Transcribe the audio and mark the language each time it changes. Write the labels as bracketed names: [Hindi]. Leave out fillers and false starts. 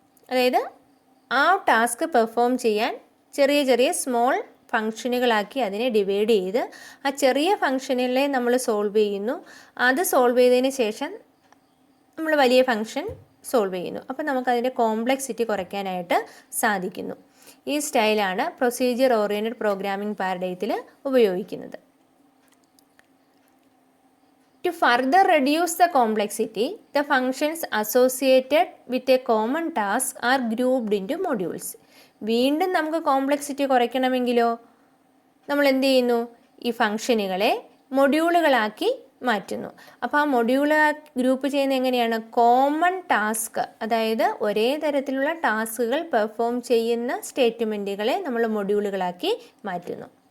[Malayalam] അതായത് ആ task perform ചെയ്യാൻ ചെറിയ ചെറിയ സ്മോൾ ഫങ്ഷനുകളാക്കി അതിനെ ഡിവൈഡ് ചെയ്ത് ആ ചെറിയ ഫങ്ഷനുകളെ നമ്മൾ സോൾവ് ചെയ്യുന്നു. അത് സോൾവ് ചെയ്തതിന് ശേഷം നമ്മൾ വലിയ ഫങ്ഷൻ സോൾവ് ചെയ്യുന്നു. അപ്പോൾ നമുക്കതിൻ്റെ കോംപ്ലക്സിറ്റി കുറയ്ക്കാനായിട്ട് സാധിക്കുന്നു. ഈ സ്റ്റൈലാണ് പ്രൊസീജിയർ ഓറിയൻറ്റഡ് പ്രോഗ്രാമിംഗ് പാരഡൈത്തിൽ ഉപയോഗിക്കുന്നത്. [English] To further reduce the complexity, the functions associated with a common task are grouped into modules. [Malayalam] വീണ്ടും നമുക്ക് കോംപ്ലക്സിറ്റി കുറയ്ക്കണമെങ്കിലോ നമ്മൾ എന്ത് ചെയ്യുന്നു? ഈ ഫംഗ്ഷനുകളെ മൊഡ്യൂളുകളാക്കി മാറ്റുന്നു. അപ്പോൾ ആ മൊഡ്യൂൾ ഗ്രൂപ്പ് ചെയ്യുന്നത് എങ്ങനെയാണ്? കോമൺ ടാസ്ക്, അതായത് ഒരേ തരത്തിലുള്ള ടാസ്കുകൾ പെർഫോം ചെയ്യുന്ന സ്റ്റേറ്റ്മെൻറ്റുകളെ നമ്മൾ മൊഡ്യൂളുകളാക്കി മാറ്റുന്നു.